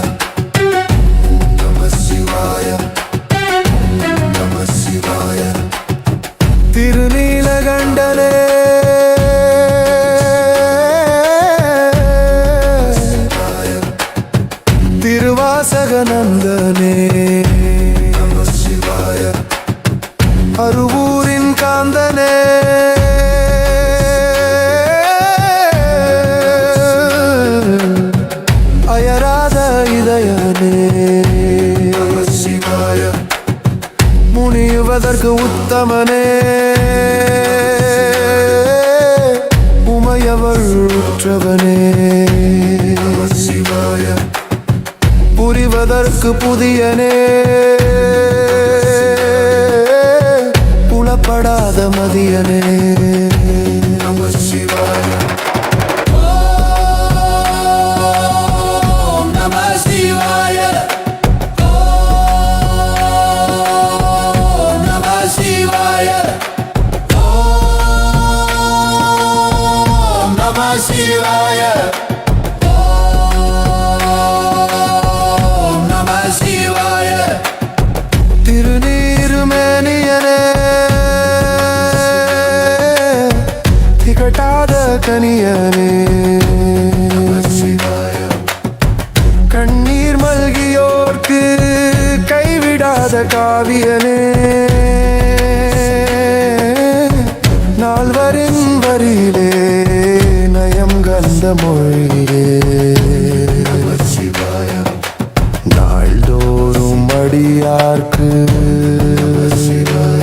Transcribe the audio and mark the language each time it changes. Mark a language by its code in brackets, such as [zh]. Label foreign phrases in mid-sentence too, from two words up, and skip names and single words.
[sa] ॐ नमः शिवाय. ॐ नमः शिवाय. [ta] திருநீலகண்டனே திருவாசகநந்தனே [sa] नमः शिवाय. [ta] அருவூரின் காந்தனே அயராத இதயனே [sa] नमः शिवाय. [ta] முனிவதற்கு உத்தமனே உமையவள் உற்றவனே [sa] नमः शिवाय. [ta] புரிவதற்கு புதியனே புலப்படாத மதியனே [sa] नमः शिवाय. ॐ नमः शिवाय. ॐ नमः शिवाय. ॐ नमः शिवाय. ॐ नमः शिवाय. [ta] திருநீருமேனியனே திகட்டாத கனியனே கண்ணீர் மல்கியோர்க்கு கைவிடாத காவியனே நால்வரின் வரியிலே நயம் கந்த மொழியே நாள்தோறும் அடியார்க்கு